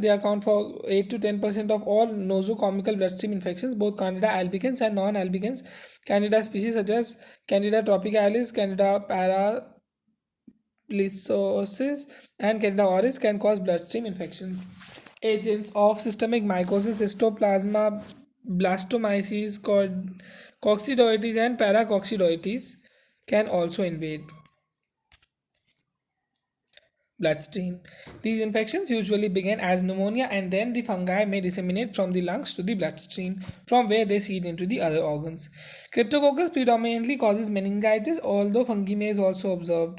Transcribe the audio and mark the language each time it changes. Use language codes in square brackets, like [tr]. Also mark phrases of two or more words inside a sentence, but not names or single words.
[en] They account for 8 to 10% of all nosocomial bloodstream infections, both Candida albicans and non-albicans. Candida species such as Candida tropicalis, Candida paralisosis, and Candida auris can cause bloodstream infections. Agents of systemic mycosis, histoplasma, blastomyces, coccidioides, and paracoccidioides can also invade bloodstream. These infections usually begin as pneumonia and then the fungi may disseminate from the lungs to the bloodstream, from where they seed into the other organs. Cryptococcus predominantly causes meningitis, although fungemia is also observed.